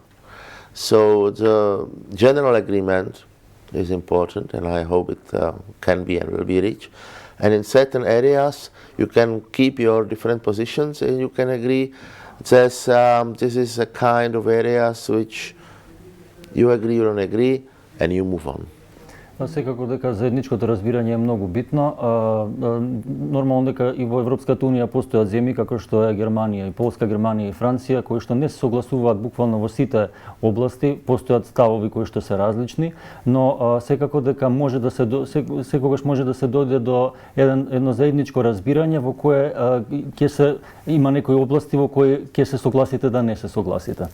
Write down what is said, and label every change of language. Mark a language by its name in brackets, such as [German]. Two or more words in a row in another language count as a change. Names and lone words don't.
[English] So the general agreement is important, and I hope it can be and will be reached. And in certain areas, you can keep your different positions, and you can agree that this is a kind of areas which you agree, you don't agree, and you move on. [Macedonian] Секако дека заедничкото разбирање е многу битно. Нормално дека и во Европската унија постојат земји како што е Германија и Полска, Германија и Франција кои што не се согласуваат буквално во сите области, постојат ставови кои што се различни, но секако дека може да се секогаш може да се дојде до едно заедничко разбирање во кое ќе се има некои области во кои ќе се согласите да не се согласите.